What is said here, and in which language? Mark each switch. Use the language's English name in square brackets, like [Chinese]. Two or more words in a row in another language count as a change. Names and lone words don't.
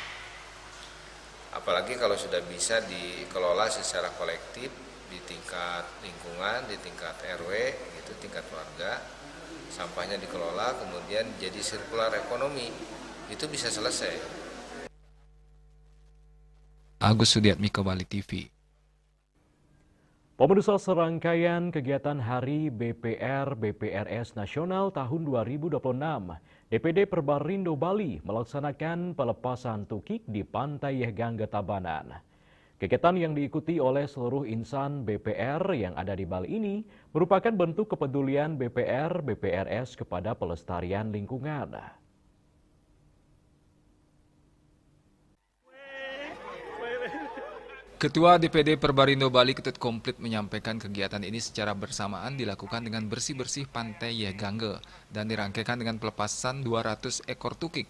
[Indonesian] Apalagi kalau sudah bisa dikelola secara kolektif di tingkat lingkungan, di tingkat RW, itu tingkat warga, sampahnya dikelola kemudian jadi sirkular ekonomi, itu bisa selesai. Agus Sudiatmiko, Bali TV. Pemirsa, serangkaian kegiatan Hari BPR-BPRS Nasional tahun 2026, DPD Perbarindo Bali melaksanakan pelepasan tukik di Pantai Yehgangge Tabanan. Kegiatan yang diikuti oleh seluruh insan BPR yang ada di Bali ini merupakan bentuk kepedulian BPR-BPRS kepada pelestarian lingkungan. Ketua DPD Perbarindo Bali Ketut Komplit menyampaikan kegiatan ini secara bersamaan dilakukan dengan bersih-bersih Pantai Yehgangge dan dirangkaikan dengan pelepasan 200 ekor tukik.